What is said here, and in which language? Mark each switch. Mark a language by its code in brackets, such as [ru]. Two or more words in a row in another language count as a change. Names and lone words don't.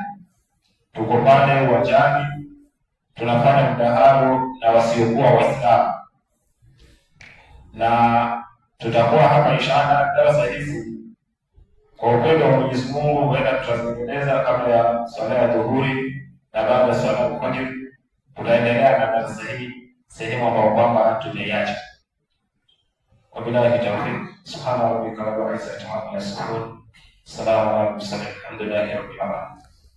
[sw] Tuko pale uwajani tunafanya mdahalo na wasiokuwa Waislamu, na tutakuwa hapa inshallah. Darasa hizi kwa upendo wa Mwenyezi Mungu huenda tutazitengeneza kabla ya swala ya dhuhuri na baada ya swala ya fajr. Tutaendelea na darasa hii sehemu ambayo kwamba tumeiacha. [ar] وبالله التوفيق. سبحان ربك رب العزة عما يصفون سلام على المرسلين. الحمد لله رب العالمين.